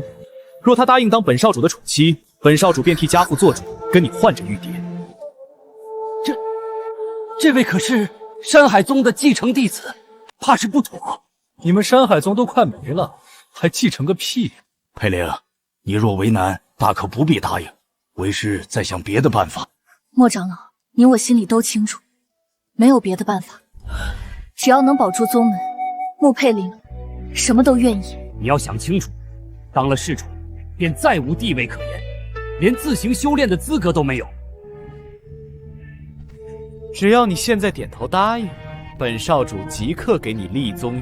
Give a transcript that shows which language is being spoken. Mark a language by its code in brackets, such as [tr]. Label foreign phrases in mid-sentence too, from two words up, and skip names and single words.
[zh] 若她答应当本少主的宠妻，本少主便替家父做主，跟你换着玉蝶。这位可是山海宗的继承弟子，怕是不妥。你们山海宗都快没了，还继承个屁！佩灵，你若为难，大可不必答应，为师再想別的辦法。莫長老，你我心裡都清楚，沒有別的辦法，只要能保住宗門，穆佩靈什麼都願意。你要想清楚，當了侍從，便再無地位可言，連自行修煉的資格都沒有。只要你現在點頭答應，本少主即刻給你立宗玉。